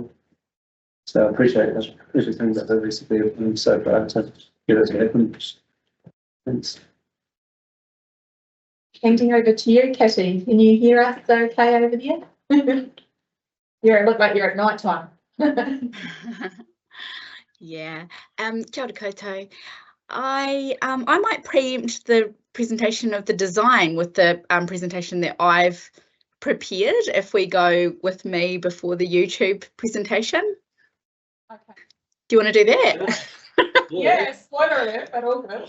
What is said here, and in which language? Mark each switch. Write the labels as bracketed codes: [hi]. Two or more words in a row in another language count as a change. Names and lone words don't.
[en] So I appreciate everything that the recipe have done so far to get it to happen. Thanks. Handing over to you, Kitty. Can you hear us okay over there? You look like you're at night time. Yeah. [mi] Kia ora koutou. [en] I might preempt the presentation of the design with the presentation that I've prepared if we go with me before the YouTube presentation. Okay. Do you want to do that? Yeah, spoiler alert, but all good.